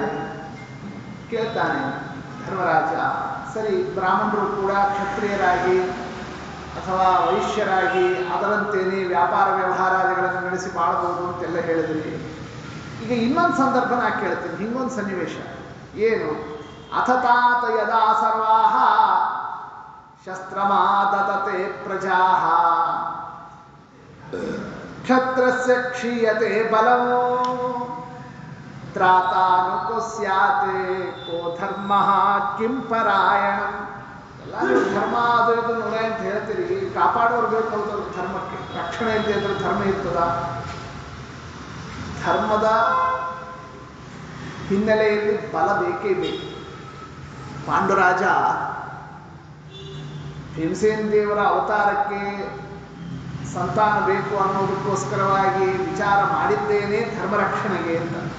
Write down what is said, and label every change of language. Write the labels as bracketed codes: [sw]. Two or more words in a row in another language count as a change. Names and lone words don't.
[kn] ಕೇಳ್ತಾನೆ ಧರ್ಮರಾಜ, ಸರಿ ಬ್ರಾಹ್ಮಣರು ಕೂಡ ಕ್ಷತ್ರಿಯರಾಗಿ ಅಥವಾ ವೈಶ್ಯರಾಗಿ ಅದರಂತೆಯೇ ವ್ಯಾಪಾರ ವ್ಯವಹಾರಾದಿಗಳನ್ನು ನಡೆಸಿ ಮಾಡಬಹುದು ಅಂತೆಲ್ಲ ಹೇಳಿದ್ರಿ. ಈಗ ಇನ್ನೊಂದು ಸಂದರ್ಭ ನಾ ಕೇಳ್ತೀನಿ, ಹಿಂಗೊಂದು ಸನ್ನಿವೇಶ ಏನು? [sa] ಅಥತಾತ ಯದಾ ಸರ್ವಾಹ ಶಸ್ತ್ರಮಾದತತೆ ಪ್ರಜಾಹ ಕ್ಷತ್ರಸ್ಯ ಕ್ಷೀಯತೆ ಬಲಂ ತ್ರಾತಾನುಕೋ ಸ್ಯಾತೆ ಕೋ ಧರ್ಮ ಕಿಂ ಪರಾಯಣಂ. [kn] ಎಲ್ಲ ನೀವು ಧರ್ಮ ಅದು ಇದು ನೂರ ಅಂತ ಹೇಳ್ತೀರಿ, ಕಾಪಾಡೋರು ಬೇಕಾದ್ರು ಧರ್ಮಕ್ಕೆ. ರಕ್ಷಣೆ ಇಲ್ಲದೆ ಇದ್ರೆ ಧರ್ಮ ಇರ್ತದ? ಧರ್ಮದ ಹಿನ್ನೆಲೆಯಲ್ಲಿ ಬಲ ಬೇಕೇ ಬೇಕು. ಪಾಂಡುರಾಜ ಭೀಮಸೇನ ದೇವರ ಅವತಾರಕ್ಕೆ ಸಂತಾನ ಬೇಕು ಅನ್ನೋದಕ್ಕೋಸ್ಕರವಾಗಿ ವಿಚಾರ ಮಾಡಿದ್ದೇನೆ ಧರ್ಮ ರಕ್ಷಣೆಗೆ ಅಂತ.